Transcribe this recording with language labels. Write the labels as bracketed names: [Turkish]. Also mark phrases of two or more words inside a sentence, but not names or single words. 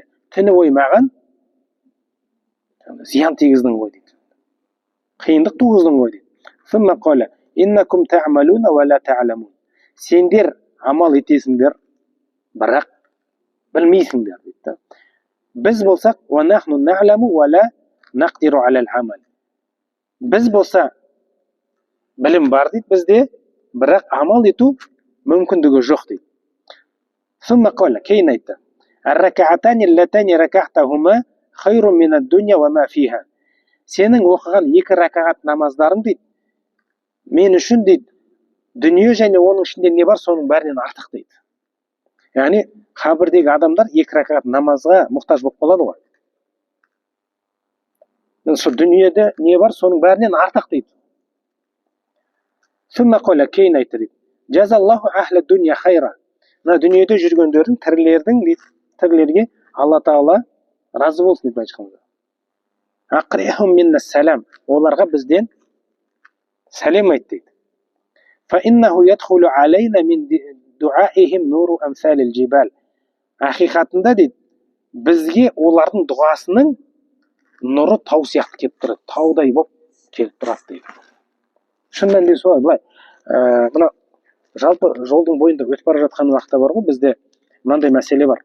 [Kazakh] Түні бойы маған зиян тигіздің ғой дейді. Қиындық туғыздың ғой дейді. [Arabic] ثم قال إنكم تعملون ولا تعلمون. [Kazakh] Сендер амал етесіңдер, бірақ білмейсіңдер дейді. Біз болсақ [Arabic] ونحن نعلم ولا نقدر على العمل. [Kazakh] Біз болса білім бар дейді бізде, бірақ амал ету мүмкіндігі жоқ дейді. [Arabic] ثم قال, [Kazakh] кейін айтты: [Arabic] الركعتان اللتان ركعتهما خير من الدنيا وما فيها. [Kazakh] Сенің оқыған екі ракағат намаздарың дейді, мен үшін дейді, дүние және оның ішінде не бар, соның бәрінен артық дейді. Яғни қабірдегі адамдар екі ракағат намазға мұқтаж болып қалады ғой. Сол дүниеде не бар, соның бәрінен артық дейді. [Arabic] ثم قال, [Kazakh] кейін айтты дейді: [Arabic] جزى الله أهل الدنيا خيرا. [Kazakh] Мына дүниеде жүргендердің, тірілердің дейді, тірілерге Алла Тағала разы болсын деп айтқанда. [Arabic] أقرئهم منا السلام. [Kazakh] Оларға бізден сәлем айт дейді. [Arabic] فإنه يدخل علينا من دعائهم نور أمثال الجبال. [Kazakh] Ақиқатында дейді, бізге олардың дұғасының нұры тау сияқты келіп тұрады, таудай болып келіп тұрады дейді. Шын мәнінде солай. Былай, мына жалпы жолдың бойында өтіп бара жатқан уақытта бар ғой, бізде мынандай мәселе бар.